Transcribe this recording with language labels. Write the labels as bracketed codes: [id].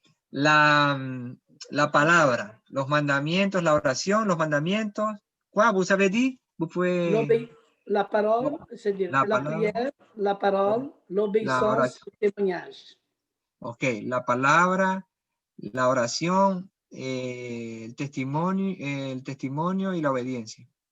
[es] La palabra, los mandamientos, la oración, los mandamientos. [fr] Quoi, vous avez dit? Vous pouvez... La parole, c'est-à-dire la prière, la parole, l'obéissance, le témoignage. [es] Ok, la palabra, la oración, el testimonio y la obediencia.